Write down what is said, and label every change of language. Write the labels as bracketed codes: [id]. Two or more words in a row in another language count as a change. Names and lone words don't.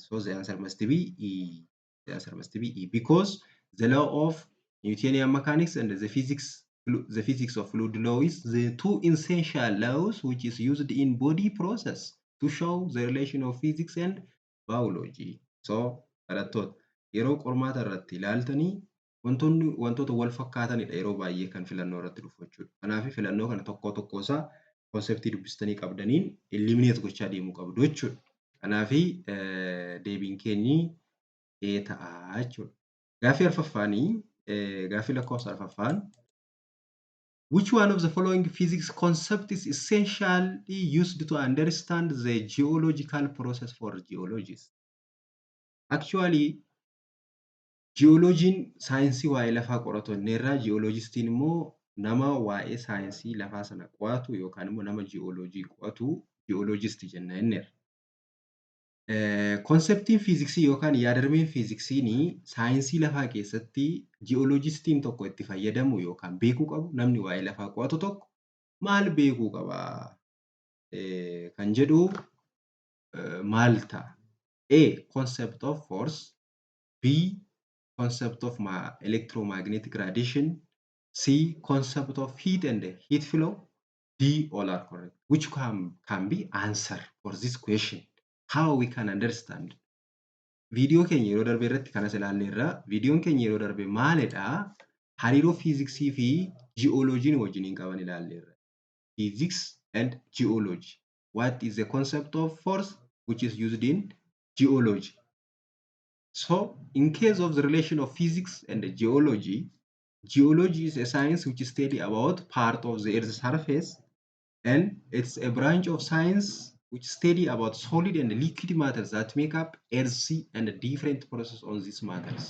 [en] So the answer must be E. The answer must be E because the law of Newtonian mechanics and the physics of fluid law is the two essential laws which is used in body process to show the relation of physics and biology. [om] So barattoota yeroo qormaata irratti ilaaltanii wantoota wal fakkaatanidha yeroo baay'ee kan filannoo irratti dhufu jechuudha. Kanaaf filannoo kana tokko isaa konseptii dubbistanii qabdaniin eliminate gochaa deemuu qabdu jechuudha. Kanaaf deebiin keenyi A ta'a jechuudha. Gaaffii arfaffaanii gaaffii lakkoofsa arfaffaan [en] which one of the following physics concept is essentially used to understand the geological process for geologists? Actually, [om] geologiin saayinsii waa'ee lafaa qoratu irraa geologistiin immoo nama waa'ee saayinsii lafaa sana qo'atu yookaan immoo nama geologii qo'atu geologist jenna inneerra. Konseptiin fiiziksii yookaan yaadrimeen fiiziksiin saayinsii lafaa keessatti ji'ooloojistiin tokko itti fayyadamu yookaan beekuu qabu namni waa'ee lafaa qo'atu tokko maal beekuu qaba kan jedhu maal ta'a? [en] A. Concept of force. B. Concept of electromagnetic radiation. C. Concept of heat and heat flow. D. All are correct. Which can be answer for this question? How we can understand. [om] Viidiyoo keenya yeroo darbe irratti kanas ilaalleerra. Viidiyoon keenya yeroo darbe maalidha? Hariiroo fiiziksii fi ji'ooloojiin wajjiniin qaban ilaalleerra. [en] Physics and geology. What is the concept of force which is used in geology? So, in case of the relation of physics and geology, geology is a science which study about part of the Earth's surface, and it's a branch of science which study about solid and liquid matters that make up Earth and different processes on these matters.